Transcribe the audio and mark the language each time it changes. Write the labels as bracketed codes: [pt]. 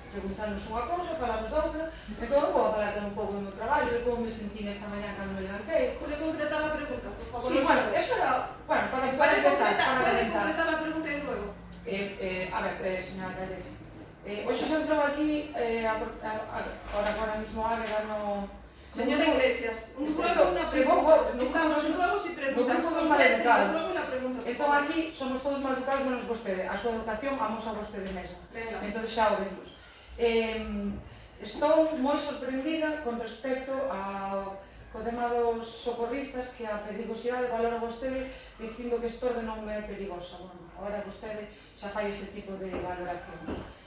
[gl] Preguntarnos unha cousa, falamos da outra. Entón, vou a falar un pouco do meu traballo, de como me sentí esta mañá cando me levantei. [es] ¿Puede concretar la pregunta, por favor? Sí, bueno, eso era... Bueno, para concretar la pregunta y luego. A ver, señora alcaldesa. [gl] Hoxe se entrou aquí, [es] ahora mismo [gl] Águeda no... [es] Señora Iglesias, un ruego, una pregunta. Estamos en ruegos y preguntas. [gl] Todos mal educados. [es] Ruego y la pregunta. [gl] Entón aquí somos todos mal educados menos vostede. A súa educación vamos a vostede mesma. Venga. Entón xa o vemos. Estou moi sorprendida con respecto ao tema dos socorristas, que a perigosidade valora vostede dicindo que esta orde non é perigosa. Bueno, agora vostede xa fai ese tipo de valoracións.